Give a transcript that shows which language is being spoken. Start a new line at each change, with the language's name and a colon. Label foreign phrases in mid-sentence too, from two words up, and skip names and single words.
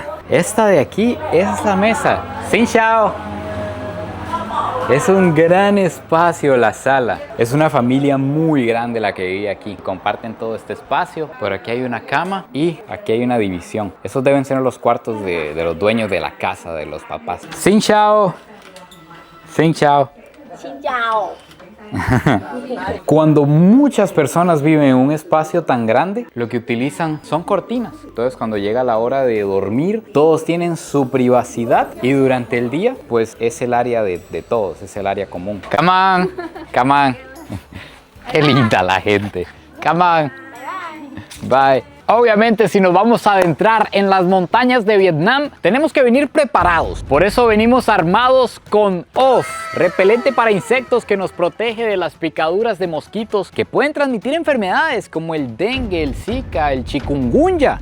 Spanish: Esta de aquí es la mesa.
Vietnamese: Xin chao.
Spanish: Es un gran espacio la sala. Es una familia muy grande la que vive aquí. Comparten todo este espacio. Por aquí hay una cama y aquí hay una división. Esos deben ser los cuartos de los dueños de la casa, de los papás.
Vietnamese: Xin chao. Xin chao. Xin chào.
Spanish: Cuando muchas personas viven en un espacio tan grande, lo que utilizan son cortinas. Entonces cuando llega la hora de dormir, todos tienen su privacidad y durante el día, pues es el área de todos, es el área común.
English: Come on, come on.
Spanish: Qué linda la gente.
English: Come on. Bye.
Spanish: Obviamente, si nos vamos a adentrar en las montañas de Vietnam, tenemos que venir preparados. Por eso venimos armados con OFF, repelente para insectos que nos protege de las picaduras de mosquitos que pueden transmitir enfermedades como el dengue, el zika, el chikungunya.